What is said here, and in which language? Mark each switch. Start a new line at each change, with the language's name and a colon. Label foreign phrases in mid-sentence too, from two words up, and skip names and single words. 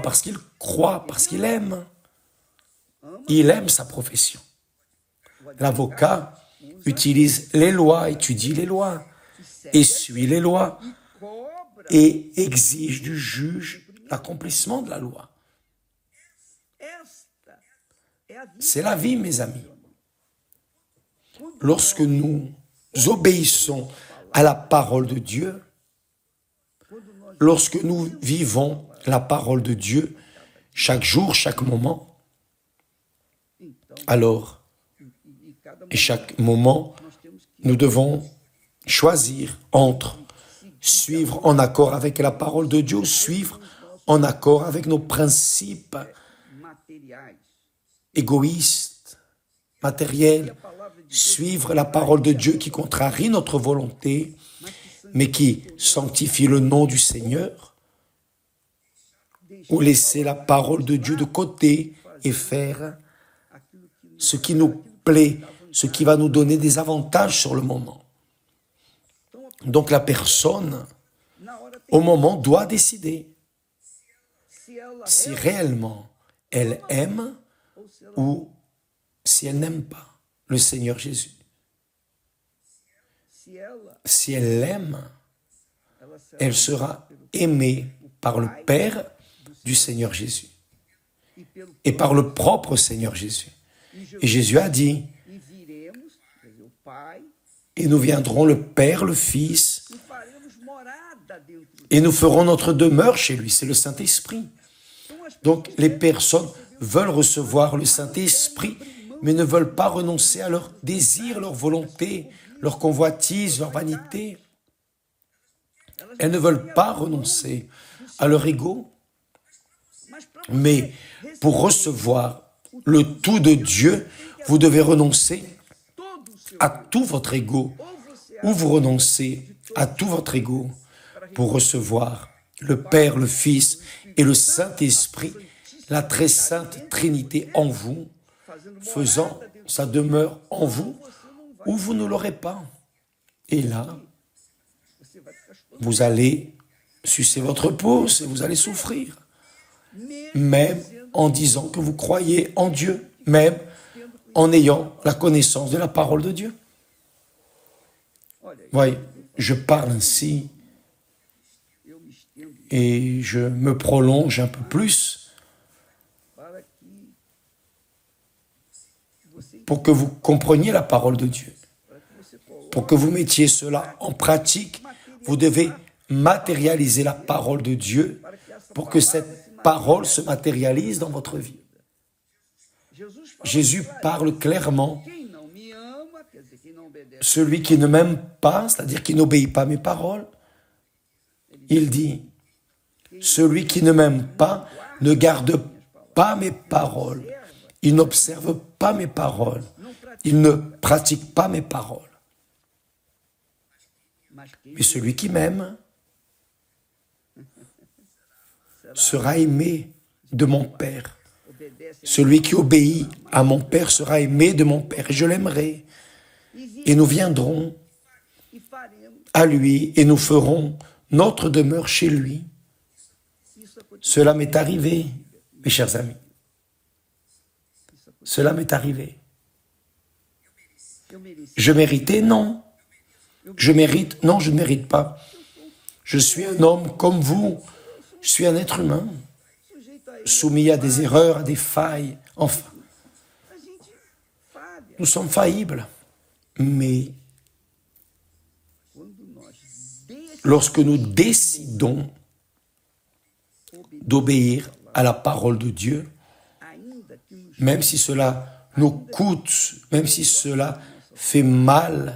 French: Parce qu'il croit, parce qu'il aime. Il aime sa profession. L'avocat utilise les lois, étudie les lois, et suit les lois,
Portuguese: cobra
French: et exige du juge l'accomplissement de la loi.
Portuguese: esta é a vida.
French: C'est la vie, mes amis. Lorsque nous obéissons à la parole de Dieu, lorsque nous vivons la parole de Dieu chaque jour, chaque moment, alors,
Portuguese: E cada
French: et chaque moment,
Portuguese: nós temos que
French: nous devons choisir entre suivre en accord avec la parole de Dieu, suivre en accord avec nos principes
Portuguese: materiais.
French: égoïstes, matériels,
Portuguese: A palavra de
French: suivre la parole de Dieu qui contrarie notre volonté, mais qui sanctifie le nom du Seigneur, ou laisser la parole de Dieu de côté et faire
Portuguese: aquilo que
French: ce qui nous plaît, ce qui va nous donner des avantages sur le moment. Donc la personne,
Portuguese: na hora tem,
French: au moment, doit décider
Portuguese: se ela
French: si réellement elle aime
Portuguese: ou se ela
French: ou si elle n'aime pas le Seigneur Jésus.
Portuguese: se ela
French: Si elle l'aime,
Portuguese: ela será
French: elle sera aimée par le Père du Seigneur Jésus
Portuguese: e pelo
French: et par le propre Seigneur Jésus.
Portuguese: e
French: Et Jésus a dit,
Portuguese: e viremos, quer dizer, o Pai,
French: et nous viendrons le Père, le Fils,
Portuguese: e faremos morada dentro.
French: et nous ferons notre demeure chez lui, c'est le Saint-Esprit.
Portuguese: Então as
French: Donc les personnes veulent recevoir le Saint-Esprit, mais ne veulent pas renoncer à leur désir, leur volonté, leur convoitise, leur vanité. Elles ne veulent pas renoncer à leur ego,
Portuguese: mas para
French: mais pour recevoir le tout de Dieu, vous devez renoncer
Portuguese: todo o seu
French: à tout votre ego,
Portuguese: ou você
French: ou vous renoncez à tout votre ego pour recevoir le Père, le Fils et le Saint-Esprit, la très sainte Trinité en vous,
Portuguese: fazendo
French: faisant
Portuguese: morada dentro,
French: sa demeure en vous,
Portuguese: você não vai,
French: ou vous ne l'aurez pas. Et là,
Portuguese: você vai ficar chorando.
French: vous allez sucer votre pouce et vous allez souffrir.
Portuguese: Mesmo
French: Même en disant que vous croyez en Dieu, même en ayant la connaissance de la parole de Dieu.
Portuguese: olha, aí,
French: Voyez, je parle ainsi
Portuguese: eu me estendo
French: et je me prolonge un peu plus
Portuguese: para que você,
French: pour que vous compreniez la parole de Dieu.
Portuguese: para que você coloque
French: Pour que vous mettiez cela en pratique, vous devez matérialiser la parole de Dieu
Portuguese: para que assim
French: pour que cette parole se matérialise dans votre vie. Jésus parle clairement.
Portuguese: Quem não me ama, quer dizer, quem não obedece,
French: Celui qui ne m'aime pas, c'est-à-dire qui n'obéit pas à mes paroles, il dit, celui qui ne m'aime pas ne garde pas mes paroles, il n'observe pas mes paroles, il ne pratique pas mes paroles.
Portuguese: mas quem
French: Mais celui qui m'aime sera aimé de mon Père.
Portuguese: obedece
French: Celui qui obéit à mon Père sera aimé de mon Père, et je l'aimerai. Et nous viendrons
Portuguese: e faremos
French: à lui et nous ferons notre demeure chez lui.
Portuguese: isso aconteceu.
French: Cela m'est arrivé, mes chers amis. Cela m'est arrivé.
Portuguese: Eu mereci.
French: Je méritais? Non. Je mérite? Non, je ne mérite pas. Je suis un homme comme vous. Je suis un être humain,
Portuguese: Sujeito a ele,
French: soumis à des erreurs, à des failles. Enfin,
Portuguese: a gente falha.
French: nous sommes faillibles. Mais
Portuguese: Quando nós deixamos
French: lorsque nous décidons d'obéir à la parole de Dieu,
Portuguese: ainda que nos
French: même si cela nous coûte, même si cela fait mal